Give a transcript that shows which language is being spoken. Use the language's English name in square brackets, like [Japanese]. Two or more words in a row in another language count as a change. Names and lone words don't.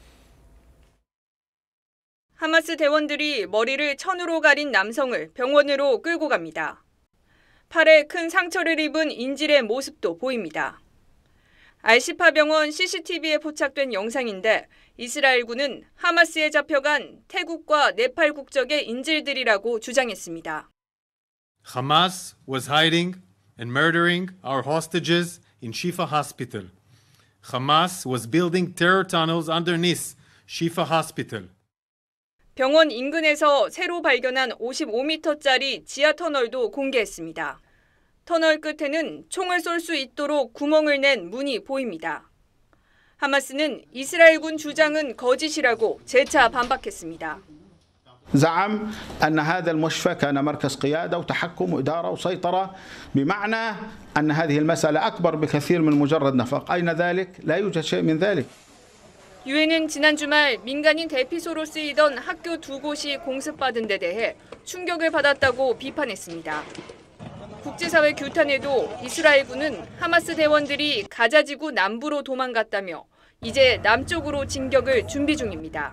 [Korean] 하마스 대원들이 머리를 천으로 가린 남성을 병원으로 끌고 갑니다. 팔에 큰 상처를 입은 인질의 모습도 보입니다. 알시파 병원 CCTV에 포착된 영상인데 이스라엘군은 하마스에 잡혀간 태국과 네팔 국적의 인질들이라고 주장했습니다. [English] Hamas was hiding and murdering our hostages in Shifa Hospital. Hamas was building terror tunnels underneath Shifa Hospital. [Korean] 병원 인근에서 새로 발견한 55m짜리 지하 터널도 공개했습니다. 터널 끝에는 총을 쏠 수 있도록 구멍을 낸 문이 보입니다. 하마스는 이스라엘군 주장은 거짓이라고 재차 반박했습니다. [Arabic] زعم أن هذا المشفى كان مركز قيادة وتحكم وإدارة وسيطرة بمعنى أن هذه المسألة أكبر بكثير من مجرد نفق. أين ذلك؟ لا يوجد شيء من ذلك. [Korean] 유엔은 지난 주말 민간인 대피소로 쓰이던 학교 2곳이 공습받은 데 대해 충격을 받았다고 비판했습니다. 국제사회 규탄에도 이스라엘군은 하마스 대원들이 가자지구 남부로 도망갔다며 이제 남쪽으로 진격을 준비 중입니다.